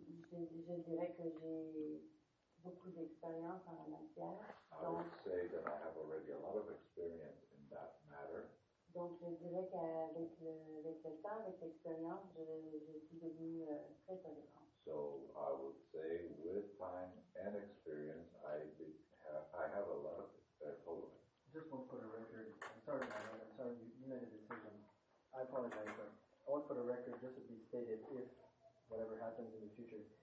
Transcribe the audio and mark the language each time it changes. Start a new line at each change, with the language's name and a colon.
French: Je dirais que j'ai beaucoup d'expérience en la matière.
English: I would say that I have already a lot of experience in that matter.
French: Donc, je dirais qu'avec le temps, avec l'expérience, je suis devenue très tolérante.
English: So I would say with time and experience, I have a lot of tolerance. Just want to put a record. I'm sorry, Madam. I'm sorry you made a decision. I apologize, but I want to put a record just to be stated if whatever happens in the future.